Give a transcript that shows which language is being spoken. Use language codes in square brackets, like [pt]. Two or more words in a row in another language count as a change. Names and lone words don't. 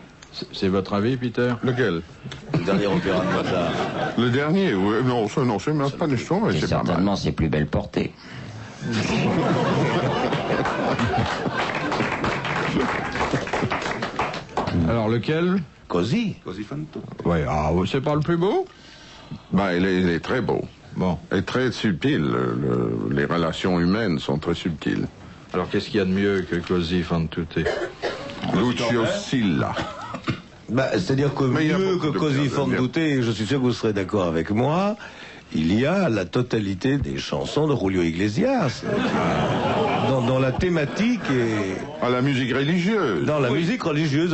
[fr] C'est votre avis, Peter? Lequel? Le dernier opéra de Mozart. Le dernier, oui. Non, c'est même pas l'histoire, mais C'est c'est pas mal. certainement ses plus belles portées. Alors, lequel? Così. Così fan tutto. Ouais, c'est pas le plus beau? Ben, il est très beau. Bon. Et très subtil. Les relations humaines sont très subtiles. Alors, qu'est-ce qu'il y a de mieux que Così fan tutte? Lucio Silla. Bah, c'est-à-dire que Mais il y a mieux beaucoup que de Così choses à fan dire. tutte, et je suis sûr que vous serez d'accord avec moi, il y a la totalité des chansons de Julio Iglesias. Dans la thématique et... À la musique religieuse. Dans la musique religieuse de